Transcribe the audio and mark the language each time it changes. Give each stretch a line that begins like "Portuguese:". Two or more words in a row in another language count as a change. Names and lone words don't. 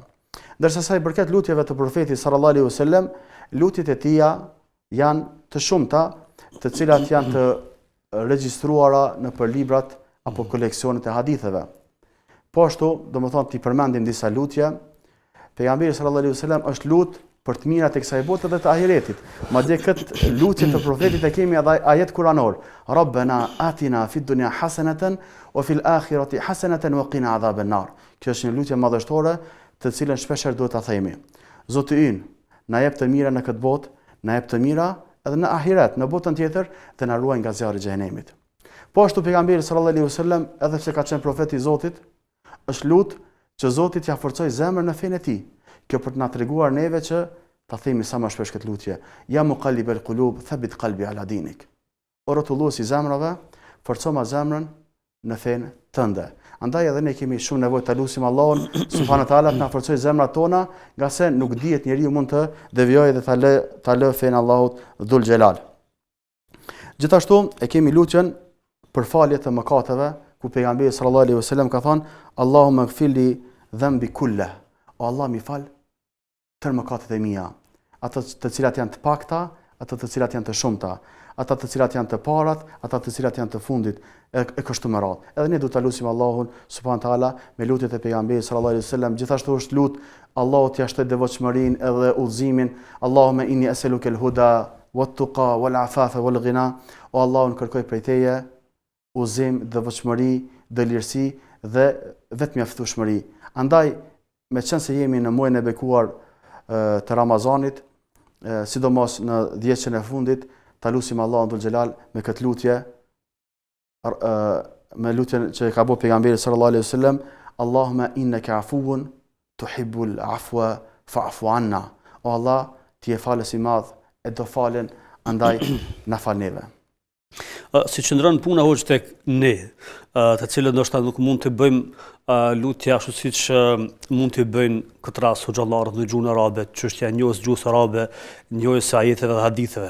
Albanian: Ndërsa sa i përket lutjeve të profetit
Arabic: صلى الله عليه وسلم,
Albanian: lutjet e tija janë të shumta, të cilat janë të regjistruara në për librat apo koleksionet e haditheve. Po ashtu, domethënë ti përmendim disa lutje. Pejgamberi
Arabic: صلى الله عليه وسلم
Albanian: është lut për të mirat e kësaj bote dhe të ahiretit. Madje këtë lutje të profetit e kemi edhe ajet kuranor.
Arabic: ربنا آتنا في الدنيا حسنة وفي الآخرة حسنة وقنا عذاب النار.
Albanian: Kjo është një lutje madhështore të cilën shpeshherë duhet ta themi. Zoti ynë, na jep të mira në këtë botë, na jep të mira edhe në ahiret, në botën tjetër, dhe na ruaj nga zjarri i xhenemit. Po ashtu pejgamberi
Arabic: صلى الله عليه وسلم,
Albanian: edhe pse ka qenë profeti i Zotit, është lut që Zoti t'ia forcojë zemrën në fenë e tij. Kjo për të na treguar neve që ta themi sa më shpesh këtë lutje.
Arabic: يا مقلب القلوب ثبت قلبي على دينك.
Albanian: O rrotulluesi i zemrave, forco ma zemrën në fenë tënde. Andaj edhe ne kemi shumë nevojë ta lutim Allahun
Arabic: سبحانه تعالى
Albanian: të na forcojë zemrat tona, nga se nuk dihet njeriu mund të devijojë dhe ta lë fenë Allahut
Arabic: ذو الجلال.
Albanian: Gjithashtu e kemi lutjen për falje të mëkateve, ku pejgamberi
Arabic: صلى الله عليه وسلم
Albanian: ka thënë
Arabic: اللهم اغفر لي ذنبي كله.
Albanian: O Allah mi fal tërë mëkatet e mia, ato të cilat janë të pakta, ato të cilat janë të shumta, ato të cilat janë të parat, ato të cilat janë të fundit, e kështu me radhë. Edhe ne duhet ta lutim Allahun
Arabic: سبحانه تعالى
Albanian: me lutjet e pejgamberit
Arabic: صلى الله عليه وسلم.
Albanian: Gjithashtu është lut Allahu t'ia shtojë devotshmërinë edhe udhëzimin.
Arabic: اللهم إني أسألك الهدى والتقى والعفاف والغنى.
Albanian: O Allahun kërkoj prej teje udhëzim, devotshmëri, dëlirësi dhe vetmjaftueshmëri. Andaj, me qenë se jemi në muajin e bekuar të Ramazanit, sidomos në 10 e fundit, ta lutim Allahun
Arabic: ذو الجلال
Albanian: me këtë lutje, me lutjen që ka bërë pejgamberi
Arabic: صلى الله عليه وسلم, اللهم إنك عفو تحب العفو فاعف عنا.
Albanian: O Allah, ti je falës i madh, e do falen, andaj na fal neve. Si qëndron puna hoxh tek ne, të cilët ndoshta nuk mund të bëjmë lutje ashtu siç mund të bëjnë këtë rast hoxhallarët në gjuhën arabe, çështja e njohjes gjuhës arabe, njohjes së ajeteve dhe haditheve.